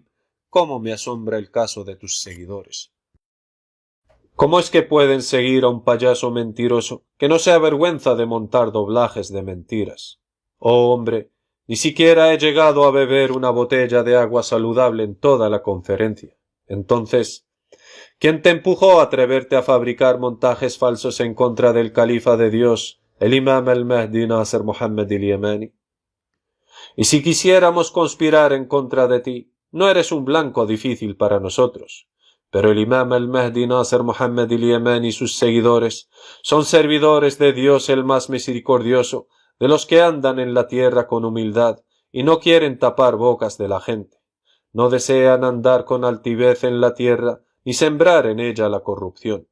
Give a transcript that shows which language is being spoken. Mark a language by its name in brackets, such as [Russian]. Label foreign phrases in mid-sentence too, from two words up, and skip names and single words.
[Spanish] ¿Cómo me asombra el caso de tus seguidores? ¿Cómo es que pueden seguir a un payaso mentiroso que no se avergüenza de montar doblajes de mentiras? Oh hombre, ni siquiera he llegado a beber una botella de agua saludable en toda la conferencia. Entonces, ¿quién te empujó a atreverte a fabricar montajes falsos en contra del califa de Dios, el imam al-Mahdi Nasser Muhammad el-Yemani? Y si quisiéramos conspirar en contra de ti, no eres un blanco difícil para nosotros, pero el imam al-Mahdi Nasser Muhammad el-Yemani y sus seguidores son servidores de Dios el más misericordioso, de los que andan en la tierra con humildad y no quieren tapar bocas de la gente. No desean andar con altivez en la tierra ni sembrar en ella la corrupción.